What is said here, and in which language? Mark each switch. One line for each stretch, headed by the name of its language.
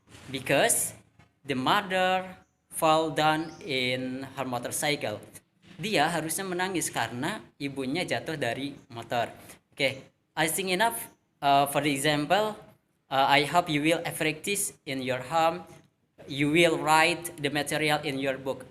English: because the mother fall down in her motorcycle.
Indonesian: Dia harusnya menangis karena ibunya jatuh dari motor.
English: Okay, I think enough for the example. I hope you will practice in your home. You will write the material in your book.